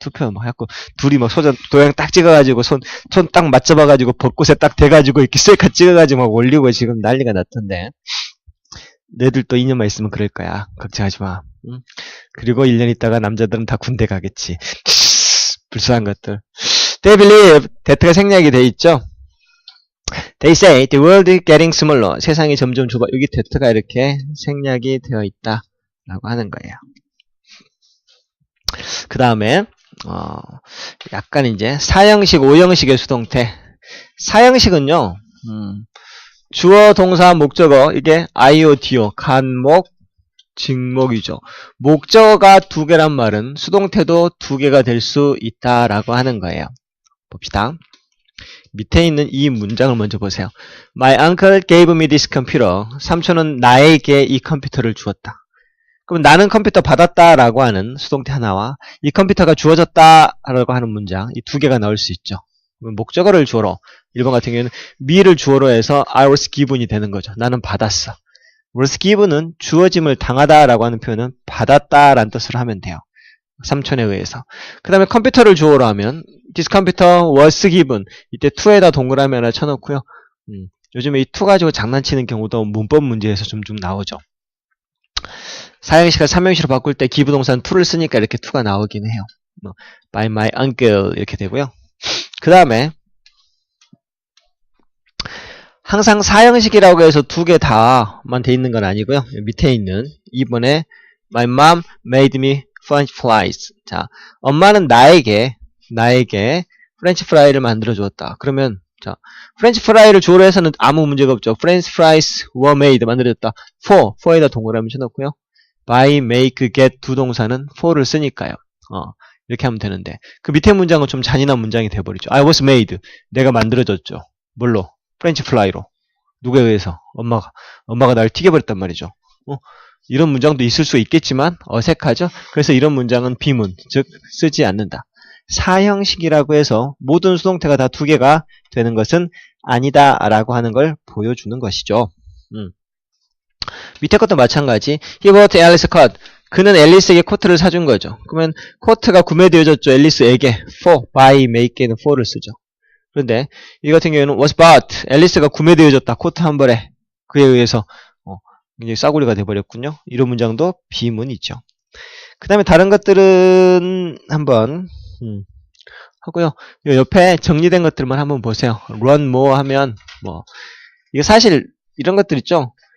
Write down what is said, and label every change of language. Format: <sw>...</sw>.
<ko>투표 막 해갖고 둘이 막 도장 딱 찍어가지고 손 딱 맞잡아가지고 벚꽃에 딱 대가지고 이렇게 셀카 찍어가지고 막 올리고 지금 난리가 났던데. 너희들 또 2년만 있으면 그럴 거야. 걱정하지 마. 응? 그리고 1년 있다가 남자들은 다 군대 가겠지. 불쌍한 것들.</ko> <en>They believe,</en> <ko>that가 생략이 돼 있죠.</ko> <en>They say the world is getting smaller.</en> <ko>세상이 점점 좁아. 여기 that가 이렇게 생략이 되어 있다. 라고 하는 거예요. 그 다음에, 약간 이제 사형식, 오형식의 수동태. 사형식은요, 주어, 동사, 목적어, 이게 IO, DO, 간목, 직목이죠. 목적어가 두 개란 말은 수동태도 두 개가 될 수 있다라고 하는 거예요. 봅시다. 밑에 있는 이 문장을 먼저 보세요.</ko> <en>My uncle gave me this computer.</en> <ko>삼촌은 나에게 이 컴퓨터를 주었다. 그럼 나는 컴퓨터 받았다라고 하는 수동태 하나와 이 컴퓨터가 주어졌다라고 하는 문장 이 두 개가 나올 수 있죠. 목적어를 주어로 1번 같은 경우에는 me를 주어로 해서</ko> <en>I was given</en> <ko>이 되는 거죠. 나는 받았어. was given은 주어짐을 당하다라고 하는 표현은 받았다라는 뜻으로 하면 돼요. 삼촌에 의해서. 그 다음에 컴퓨터를 주어로 하면</ko> <en>this computer was given.</en> <ko>이때 to에다 동그라미 하나 쳐놓고요. 요즘에 이 to 가지고 장난치는 경우도 문법 문제에서 좀 나오죠. 사형식을 삼형식으로 바꿀 때 기부동사는 to를 쓰니까 이렇게 to가 나오긴 해요.</ko> <en>by my uncle</en> <ko>이렇게 되고요. 그 다음에 항상 사형식이라고 해서 두 개 다만 돼 있는 건 아니고요. 밑에 있는 2번에</ko> <en>my mom made me French fries.</en> <ko>자, 엄마는 나에게 프렌치 프라이를 만들어 주었다. 그러면 자, 프렌치 프라이를 주어로 해서는 아무 문제가 없죠.</ko> <en>French fries were made</en> <ko>만들어졌다. for에다 동그라미 쳐놓고요. by, make, get 두 동사는 for를 쓰니까요. 이렇게 하면 되는데 그 밑에 문장은 좀 잔인한 문장이 돼버리죠.</ko> <en>I was made.</en> <ko>내가 만들어졌죠. 뭘로? 프렌치 프라이로. 누구에 의해서? 엄마가 날 튀겨버렸단 말이죠. 이런 문장도 있을 수 있겠지만 어색하죠. 그래서 이런 문장은 비문, 즉 쓰지 않는다. 사형식이라고 해서 모든 수동태가 다 두 개가 되는 것은 아니다라고 하는 걸 보여주는 것이죠. 밑에 것도 마찬가지.</ko> <en>He bought Alice cut.</en> <ko>그는 앨리스에게 코트를 사준 거죠. 그러면 코트가 구매되어졌죠. 앨리스에게. for, buy, make에는 for를 쓰죠. 그런데 이 같은 경우에는</ko> <en>was bought.</en> <ko>앨리스가 구매되어졌다. 코트 한 벌에. 그에 의해서 굉장히 싸구려가 돼버렸군요. 이런 문장도 비문이죠. 그 다음에 다른 것들은 한번 하고요. 요 옆에 정리된 것들만 한번 보세요. run more 하면 이게 사실 이런 것들 있죠.</ko>